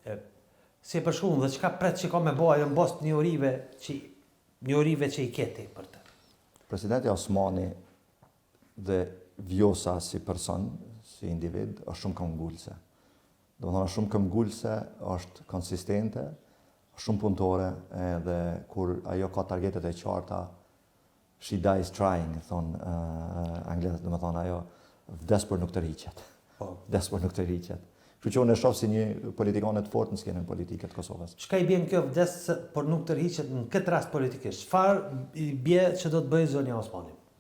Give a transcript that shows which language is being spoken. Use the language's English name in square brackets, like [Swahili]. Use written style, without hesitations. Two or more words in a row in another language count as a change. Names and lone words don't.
[Albanian] Si e përshkruan dhe çka pret që ka me bëj ajo mbos njërive që i keti për të. Presidenti Osmani dhe Vjosa si person, si individ, është shumë këmbgulse. Domethënë është shumë këmbgulse, është konsistente, shumë punëtore, edhe kur ajo ka targetet e qarta, [English] she dies trying, [Albanian] thonë anglisht, domethënë ajo vdes për nuk tërhiqet. Vdes për nuk tërhiqet. Kështu që unë e shoh si një politikane të fortë në skenën politike të Kosovës. Çka i bën kjo vdes për nuk tërhiqet në këtë rast politikisht? Çfarë i bie që do të bëjë zonja Osmani?